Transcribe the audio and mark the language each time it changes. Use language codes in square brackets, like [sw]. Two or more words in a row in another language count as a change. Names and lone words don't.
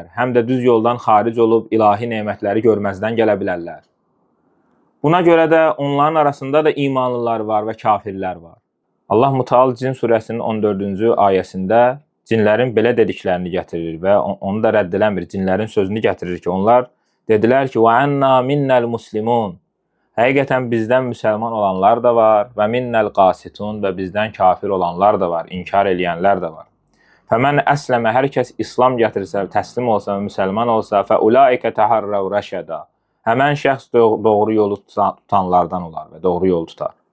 [az] Həm də düz yoldan xaric olub ilahi nemətləri görməzdən gələ bilərlər. Buna görə də onların arasında da imanlılar var və kafirlər var. Allah Müteal Cin surəsinin 14-cü ayəsində cinlərin belə dediklərini gətirir və onu da rədd eləmir. Cinlərin sözünü gətirir ki, onlar dedilər ki, [ar] وَأَنَّا مِنَّا الْمُسْلِمُونَ [az] Həqiqətən bizdən müsəlman olanlar da var və [ar] منا القاسطون [az] və bizdən kafir olanlar da var, inkar eləyənlər də var. [ar] فمن أسلم [az] hər kəs İslam gətirsə, təslim olsa və müsəlman olsa, [ar] فأولئك تحروا رشدا. [az] Həmən şəxs doğru yolu tutanlardan olar və doğru yolu tutar.